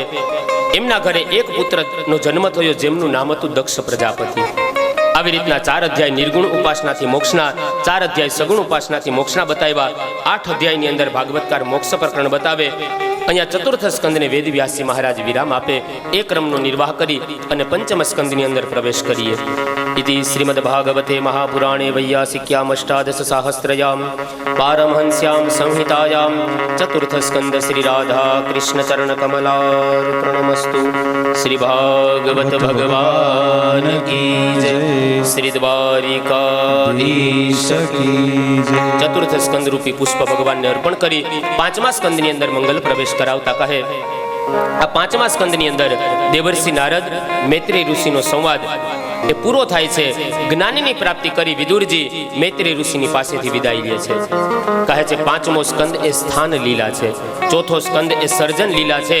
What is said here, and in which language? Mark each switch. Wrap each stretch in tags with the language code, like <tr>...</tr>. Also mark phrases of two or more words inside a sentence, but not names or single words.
<gu>એમના ઘરે એક પુત્રનો જન્મ થયો જેમનું નામ હતું દક્ષ પ્રજાપતિ. આવી રીતના 4 અધ્યાય નિર્ગુણ ઉપાસનાથી મોક્ષના, 4 અધ્યાય સગુણ ઉપાસનાથી મોક્ષના બતાવ્યા. 8 અધ્યાયની અંદર ભાગવતકાર મોક્ષ પ્રકરણ બતાવે. અહીંયા ચતુર્થ સ્કંદને વેદવ્યાસજી મહારાજ વિરામ આપે. એ ક્રમનો નિર્વાહ કરી અને પંચમ સ્કંદની અંદર પ્રવેશ કરીએ.</gu> <sa>इति श्रीमद्भागवते महापुराणे वैयासिक्याम् अष्टादशसाहस्रयां पारमहंस्यां संहितायां चतुर्थस्कन्द श्रीराधा कृष्णचरणकमलार्पणमस्तु.</sa> <hi>श्री भागवत भगवान की जय. श्री द्वारिकाधीश की जय.</hi> <gu>ચતુર્થ સ્કંદ રૂપી પુષ્પ ભગવાન ને અર્પણ કરી 5મા સ્કંદની અંદર મંગલ પ્રવેશ કરાવતા કહે આ 5મા સ્કંદની અંદર દેવર્ષિ નારદ મૈત્રેય ઋષિનો સંવાદ એ પૂરો થાય છે. જ્ઞાનની પ્રાપ્તિ કરી વિદુરજી મૈત્રેય ઋષિની પાસેથી વિદાય લે છે. કહે છે 5મો સ્કંદ એ સ્થાન લીલા છે, 4થો સ્કંદ એ સર્જન લીલા છે.</gu>